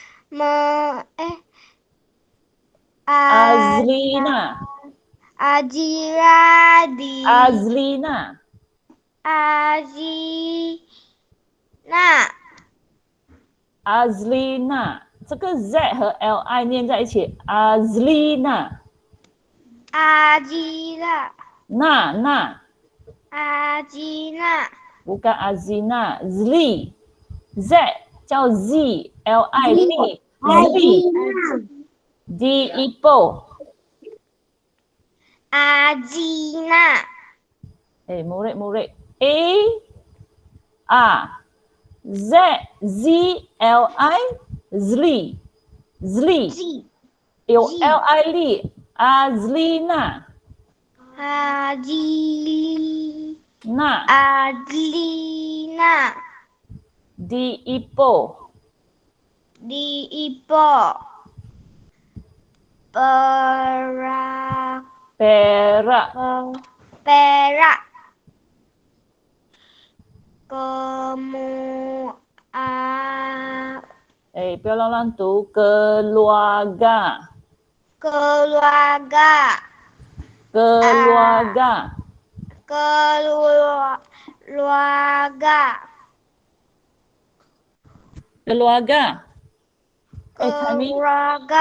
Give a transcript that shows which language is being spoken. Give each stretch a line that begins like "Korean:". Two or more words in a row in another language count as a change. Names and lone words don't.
Malay: Azlina. Azira di Azlina. Azina. Azlina.
Chinese: 这个 Z 和 LI 念在一起。Azlina.
Malay: Azira. Na. Azina. Bukan Azina. Zli. Z 叫 Z. LI. Li. Di Ipoh. Azina. Murid-murid. A. Z. Zli. Zli. Zli. Zi. L-I-L. Azlina. Adlina. Na. Diipo. Diipo. Perak. Perak. Perak.
Chinese: 不要乱读。Keluarga.
Malay: Keluarga. Keluarga. Keluarga. Keluarga. Kami. Keluarga.